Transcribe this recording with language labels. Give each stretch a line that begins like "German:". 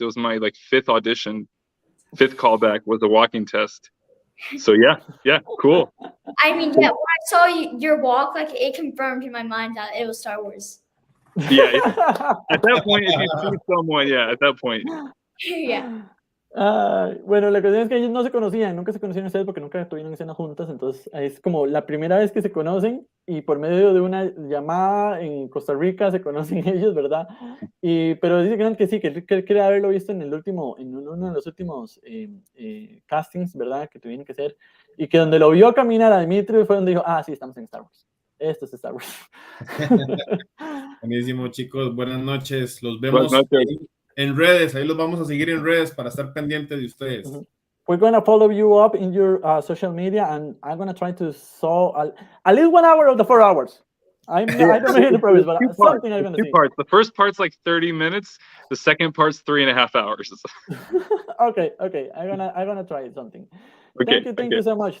English: It was my like fifth audition, fifth callback was a walking test. So yeah, cool. I mean, yeah, when I saw your walk, like it confirmed in my mind that it was Star Wars. Yeah. At that point, if you see someone, at that point. Yeah.
Spanish: Bueno, la cuestión es que ellos no se conocían, nunca se conocieron ustedes porque nunca tuvieron escena juntas, entonces es como la primera vez que se conocen y por medio de una llamada en Costa Rica se conocen ellos, ¿verdad? Pero dice que sí, que él cree haberlo visto en uno de los últimos castings, ¿verdad? Que tuvieron que hacer, y que donde lo vio caminar a Dmitrious fue donde dijo, sí, estamos en Star Wars. Esto es Star Wars. Buenísimo, chicos, buenas noches, los vemos en redes, ahí los vamos a seguir en redes para estar pendientes de ustedes.
English: We're going to follow you up in your social media, and I'm going to try to solve at least 1 hour of the 4 hours. I don't know the promise, but something I'm going to see. Parts. The first part's like 30 minutes. The second part's 3.5 hours. Okay. I'm gonna try something. Thank you so much.